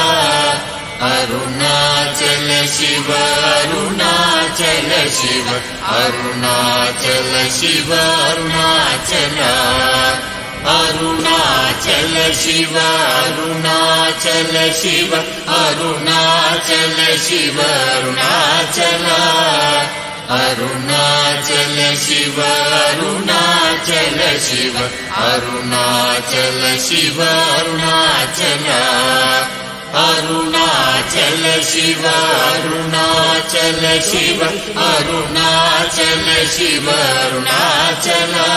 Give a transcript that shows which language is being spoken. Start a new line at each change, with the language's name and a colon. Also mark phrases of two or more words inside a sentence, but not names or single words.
Sanskrit: अरुणाचल शिव अरुणाचल शिव अरुणाचल शिव अरुणाचल अरुणाचल शिव अरुणाचल शिव अरुणाचल शिव अरुणाचल ಅರುಣಾಚಲ ಶಿವ ಅರುಣಾಚಲ ಶಿವ ಅರುಣಾಚಲ ಶಿವ ಅರುಣಾಚಲ ಅರುಣಾಚಲ ಶಿವ ಅರುಣಾಚಲ ಶಿವ ಅರುಣಾಚಲ ಶಿವ ಅರುಣಾಚಲ